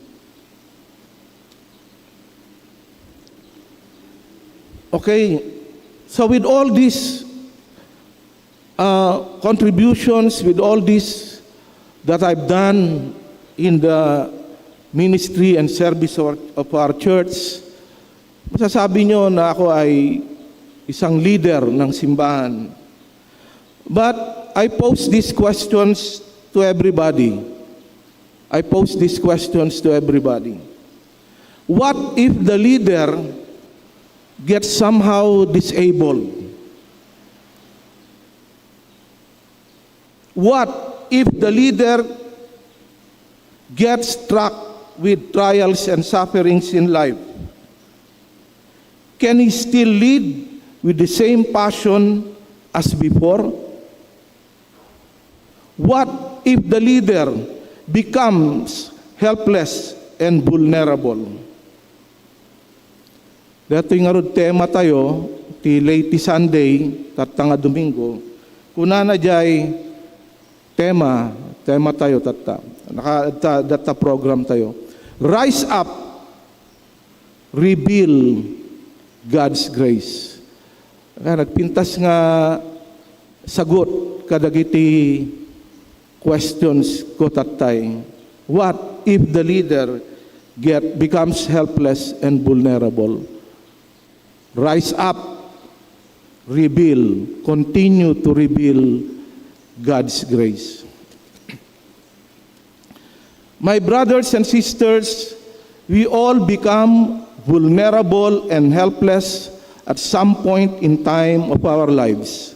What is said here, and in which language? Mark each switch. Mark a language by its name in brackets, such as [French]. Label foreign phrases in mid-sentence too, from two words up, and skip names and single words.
[English] Okay, so with all these contributions, with all this that I've done in the ministry and service of our church, [Filipino] masasabi nyo na ako ay isang leader ng simbahan. [English] But I pose these questions to everybody. What if the leader gets somehow disabled? What if the leader gets struck with trials and sufferings in life? Can he still lead with the same passion as before? What if the leader becomes helpless and vulnerable? [Iloko] Dato nga rod tema tayo, ti late Sunday, tatanga Domingo, kuna na jay tema tayo data program tayo. [English] Rise up, reveal God's grace. [Iloko] Nagpintas nga sagot kadagiti questions ko tatay. [English] What if the leader becomes helpless and vulnerable? Rise up, reveal, continue to reveal God's grace. My brothers and sisters, we all become vulnerable and helpless at some point in time of our lives.